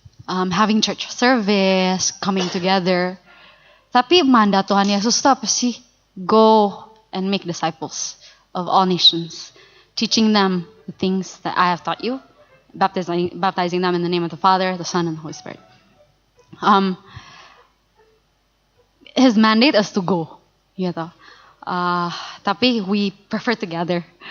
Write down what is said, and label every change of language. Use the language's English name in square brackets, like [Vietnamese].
[English] having church service, coming together. [Indonesian] Tapi mandat Tuhan Yesus itu apa sih? [English] Go and make disciples of all nations, teaching them the things that I have taught you, baptizing them in the name of the Father, the Son, and the Holy Spirit. His mandate is to go, gitu. Tapi we prefer together.